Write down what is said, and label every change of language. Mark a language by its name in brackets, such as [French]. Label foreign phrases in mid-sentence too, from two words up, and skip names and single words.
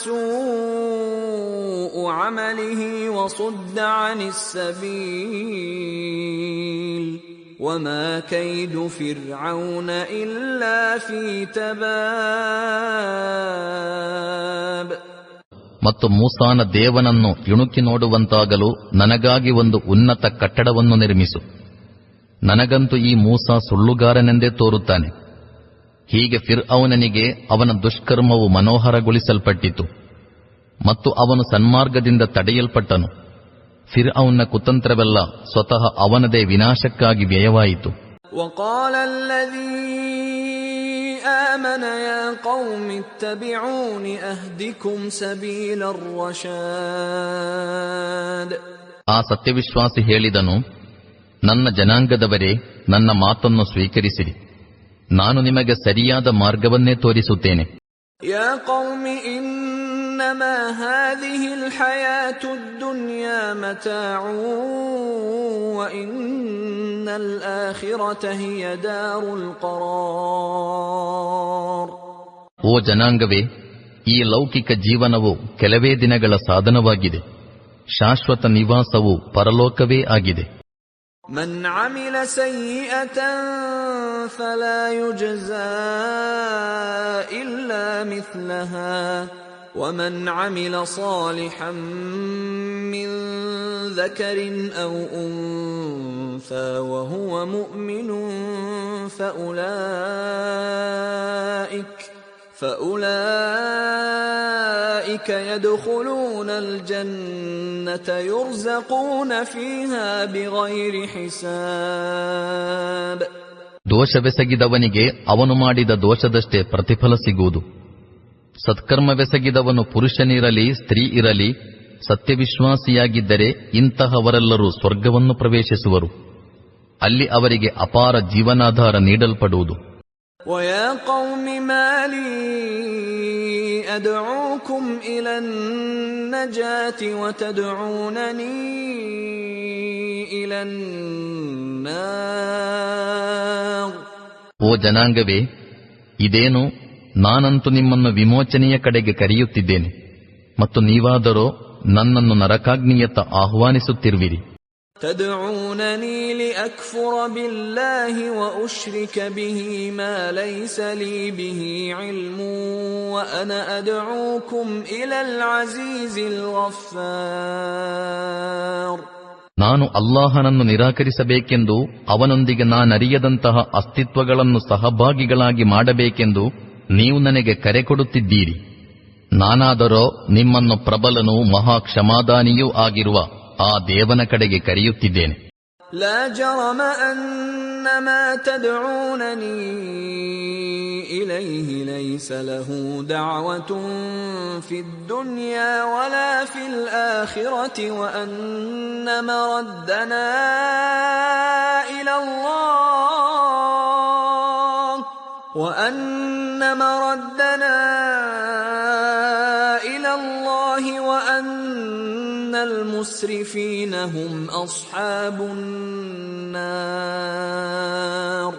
[Arabic] سوء عمله وصد عن السبيل وما كيد فرعون إلا في تباب. [Kannada] ಮತ್ತು ಮೂಸಾನ ದೇವನನ್ನು ಇಣುಕಿ ನೋಡುವಂತಾಗಲು ನನಗಾಗಿ ಒಂದು ಉನ್ನತ ಕಟ್ಟಡವನ್ನು ನಿರ್ಮಿಸು. ನನಗಂತೂ ಈ ಮೂಸಾ ಸುಳ್ಳುಗಾರನೆಂದೇ ತೋರುತ್ತಾನೆ. ಹೀಗೆ ಫಿರ್ಔನನಿಗೆ ಅವನ ದುಷ್ಕರ್ಮವು ಮನೋಹರಗೊಳಿಸಲ್ಪಟ್ಟಿತು ಮತ್ತು ಅವನು ಸನ್ಮಾರ್ಗದಿಂದ ತಡೆಯಲ್ಪಟ್ಟನು. ಫಿರ್ಔನ್ನ ಕುತಂತ್ರವೆಲ್ಲ ಸ್ವತಃ ಅವನದೇ ವಿನಾಶಕ್ಕಾಗಿ ವ್ಯಯವಾಯಿತು. [Arabic] وقال الذي آمن يا قوم اتبعون أهدكم سبيل الرشاد. [Kannada] ಆ ಸತ್ಯವಿಶ್ವಾಸಿ ಹೇಳಿದನು, ನನ್ನ ಜನಾಂಗದವರೇ, ನನ್ನ ಮಾತನ್ನು ಸ್ವೀಕರಿಸಿರಿ, ನಾನು ನಿಮಗೆ ಸರಿಯಾದ ಮಾರ್ಗವನ್ನೇ ತೋರಿಸುತ್ತೇನೆ. [Arabic] يا قوم إنما هذه الحياة الدنيا متاع وإن الآخرة هي دار القرار. [Kannada] ಓ ಜನಾಂಗವೇ, ಈ ಲೌಕಿಕ ಜೀವನವು ಕೆಲವೇ ದಿನಗಳ ಸಾಧನವಾಗಿದೆ, ಶಾಶ್ವತ ನಿವಾಸವು ಪರಲೋಕವೇ ಆಗಿದೆ. [Arabic] من عمل سيئة فلا يجزى إلا مثلها ومن عمل صالحا من ذكر أو أنثى وهو مؤمن فأولئك يدخلون الجنة يرزقون فيها بغير حساب. [Kannada] ದೋಷವೆಸಗಿದವನಿಗೆ ಅವನು ಮಾಡಿದ ದೋಷದಷ್ಟೇ ಪ್ರತಿಫಲ ಸಿಗುವುದು. ಸತ್ಕರ್ಮವೆಸಗಿದವನು ಪುರುಷನಿರಲಿ ಸ್ತ್ರೀ ಇರಲಿ ಸತ್ಯವಿಶ್ವಾಸಿಯಾಗಿದ್ದರೆ ಇಂತಹವರೆಲ್ಲರೂ ಸ್ವರ್ಗವನ್ನು ಪ್ರವೇಶಿಸುವರು. ಅಲ್ಲಿ ಅವರಿಗೆ ಅಪಾರ ಜೀವನಾಧಾರ ನೀಡಲ್ಪಡುವುದು. [Arabic] وَيَا قَوْمِ مَا لِي أَدْعُوكُمْ إِلَى النَّجَاةِ وَتَدْعُونَنِي إِلَى النَّارِ. [Kannada] ಓ ಜನಾಂಗವೇ, ಇದೇನು, ನಾನಂತೂ ನಿಮ್ಮನ್ನು ವಿಮೋಚನೆಯ ಕಡೆಗೆ ಕರೆಯುತ್ತಿದ್ದೇನೆ ಮತ್ತು ನೀವಾದರೋ ನನ್ನನ್ನು ನರಕಾಗ್ನಿಯತ್ತ ಆಹ್ವಾನಿಸುತ್ತಿರುವಿರಿ. [Arabic] تدعونني لأكفر بالله وأشرك به ما ليس لي به علم وأنا أدعوكم إلى العزيز الغفار. [Kannada] ನಾನು ಅಲ್ಲಾಹನನ್ನು ನಿರಾಕರಿಸಬೇಕೆಂದು, ಅವನೊಂದಿಗೆ ನಾನರಿಯದಂತಹ ಅಸ್ತಿತ್ವಗಳನ್ನು ಸಹಭಾಗಿಗಳಾಗಿ ಮಾಡಬೇಕೆಂದು ನೀವು ನನಗೆ ಕರೆ ಕೊಡುತ್ತಿದ್ದೀರಿ. ನಾನಾದರೋ ನಿಮ್ಮನ್ನು ಪ್ರಬಲನೂ ಮಹಾ ಕ್ಷಮಾದಾನಿಯೂ ಆಗಿರುವ ಆ ದೇವನ ಕಡೆಗೆ ಕರೆಯುತ್ತಿದ್ದೇನೆ. [Arabic] لا جرم أن ما تدعونني إليه ليس له دعوة في الدنيا ولا في الآخرة وأن مردنا إلى الله المسرفين هم أصحاب النار.